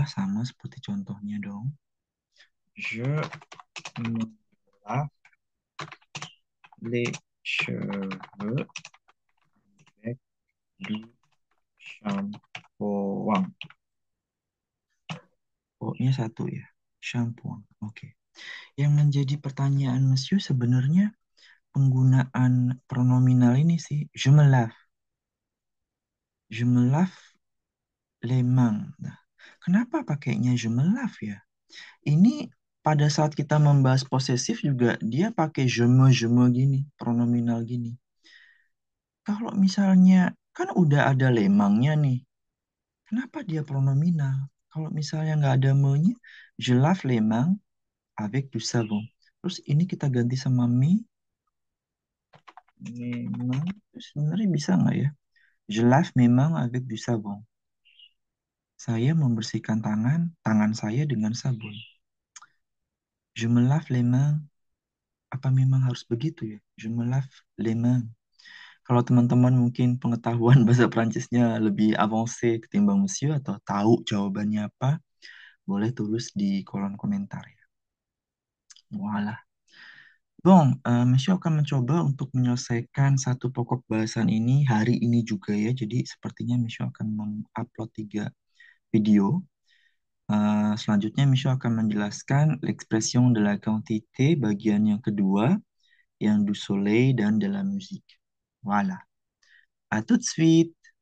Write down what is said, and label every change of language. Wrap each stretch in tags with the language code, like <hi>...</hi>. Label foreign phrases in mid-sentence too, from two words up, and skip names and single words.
<id>Sama seperti contohnya dong.</id> <fr>Je me lave les cheveux avec du shampoing.</fr> <id>O-nya satu ya. Shampoing. Oke. Yang menjadi pertanyaan Monsieur sebenarnya penggunaan pronominal ini sih.</id> <fr>Je me lave. Je me lave les mains.</fr> <id>Nah, kenapa pakainya</id> <fr>je me lave</fr> <id>ya? Ini pada saat kita membahas posesif juga dia pakai</id> <fr>je me</fr> <id>gini, pronominal gini. Kalau misalnya kan udah ada lemangnya nih, kenapa dia pronominal? Kalau misalnya nggak ada me-nya,</id> <fr>je lave les mains avec du savon.</fr> <id>Terus ini kita ganti sama me, memang sebenarnya bisa nggak ya?</id> <fr>Je lave mes mains avec du savon.</fr> <id>Saya membersihkan tangan saya dengan sabun.</id> <fr>Je me lave les mains.</fr> <id>Apa memang harus begitu ya?</id> <fr>Je me lave les mains.</fr> <id>Kalau teman-teman mungkin pengetahuan bahasa Prancisnya lebih avancé ketimbang Monsieur atau tahu jawabannya apa, boleh tulis di kolom komentar ya. Walah. Bon, Monsieur akan mencoba untuk menyelesaikan satu pokok bahasan ini hari ini juga ya. Jadi sepertinya Monsieur akan mengupload 3 video. Selanjutnya, Michel akan menjelaskan</id> <fr>l'expression de la quantité</fr> <id>bagian yang kedua, yang</id> <fr>du soleil</fr> <id>dan</id> <fr>de la musique.</fr> <id>Voilà.</id> <fr>À tout de suite.</fr>